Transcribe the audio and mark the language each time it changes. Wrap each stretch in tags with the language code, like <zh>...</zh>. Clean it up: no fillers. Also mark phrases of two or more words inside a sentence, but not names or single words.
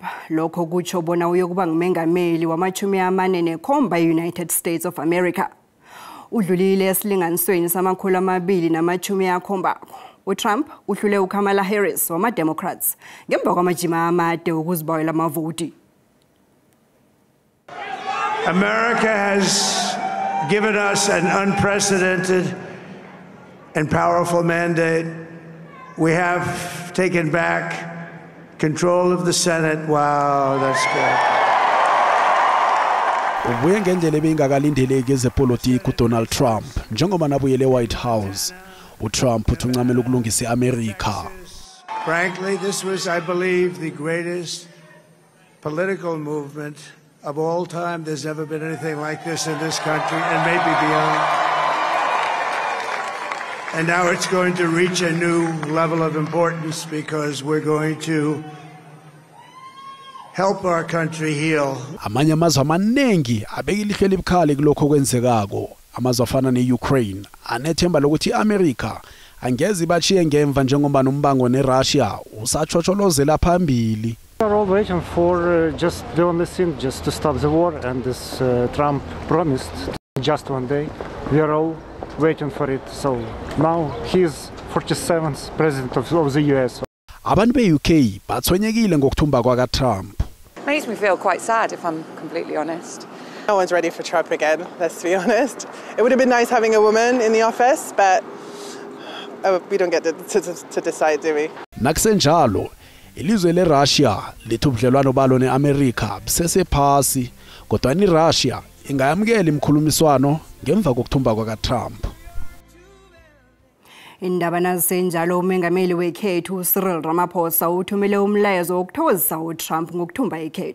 <nd>Lokho kutsho bona uyokuba ngumengameli wama-47 e-United States of America. Udlulile esilinganisweni samakhulu amabili nama-70. uTrump uhlule uKamala Harris wama-Democrats ngemva kwamajima amade ukuzibawela amavoti.</nd> <en>America has given us an unprecedented and powerful mandate. We have taken back control of the Senate. Wow, that's good.</en> <nd>Ubuye ngendlela ebingakalindeleki ezepolitiki uDonald Trump njengoba nabuyele eWhite House. uTrump uthunqamela ukulungisa iAmerica.</nd> <en>Frankly, this was, I believe, the greatest political movement of all time. There's never been anything like this in this country and maybe beyond. And now it's going to reach a new level of importance because we're going to help our country heal.</en> <nd>Amanye amazwe amanengi abeka ilihlo elibukhali kulokho kwenzekako. Amazwe afana neUkraine anethemba lokuthi iAmerica angeze ibachiye ngemva njengoba nombango neRussia usachocholozela phambili.</nd> <en>We're all waiting for just the only thing, just to stop the war, and this Trump promised just one day. We are all waiting for it. So now he's 47th president of the US.</en> <nd>Abantu beUK bathwenyekile ngokuthumba kwaka Trump.</nd> <en>Makes me feel quite sad, if I'm completely honest. No one's ready for Trump again, let's be honest. It would have been nice having a woman in the office, but we don't get to decide, do we?</en> <nd>Nakusenjalo, ilizwe leRussia lithi ubudlelwano balo neAmerica busesephasi, kodwa iRussia ingayamukela imkhulumiswano ngemva kokuthumba kwaka Trump. Iindaba nasenjalo umengameli wekhethu Cyril Ramaphosa uthumele umlayezo wokuthokozisa uTrump ngokuthumba ikhetho.</nd>